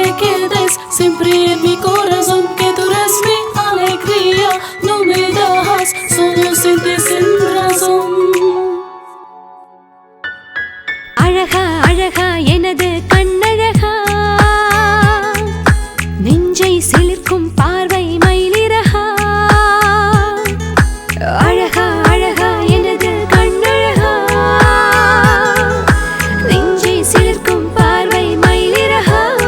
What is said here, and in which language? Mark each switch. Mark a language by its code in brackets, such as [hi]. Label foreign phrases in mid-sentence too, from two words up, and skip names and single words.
[es] quedes siempre en mi corazón, que tú eres mi alegría, no me dejas solo sin ti sin razón. [ta] அழகா அழகா எனது கண்ணழகா, நெஞ்சை சிலிர்க்கும் பார்வை மயிலிறகா. அழகா அழகா எனது கண்ணழகா, நெஞ்சை சிலிர்க்கும் பார்வை மயிலிறகா.